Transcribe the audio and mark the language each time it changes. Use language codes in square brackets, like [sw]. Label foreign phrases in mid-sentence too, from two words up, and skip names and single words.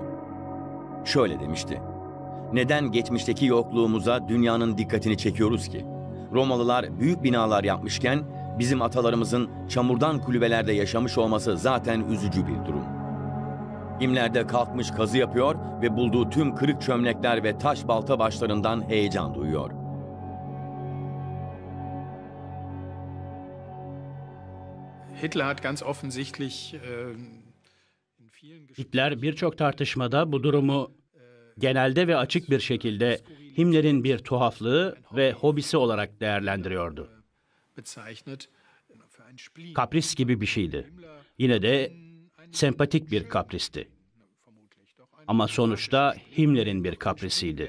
[tr] Şöyle demişti: "Neden geçmişteki yokluğumuza dünyanın dikkatini çekiyoruz ki? Romalılar büyük binalar yapmışken bizim atalarımızın çamurdan kulübelerde yaşamış olması zaten üzücü bir durum." Himmler de kalkmış kazı yapıyor ve bulduğu tüm kırık çömlekler ve taş balta başlarından heyecan duyuyor. [de] Hitler hat ganz offensichtlich [tr] Hitler birçok tartışmada bu durumu genelde ve açık bir şekilde Himmler'in bir tuhaflığı ve hobisi olarak değerlendiriyordu. [de] bezeichnet. [tr] Kapris gibi bir şeydi. Yine de sempatik bir kapristi. Ama sonuçta Himmler'in bir kaprisiydi.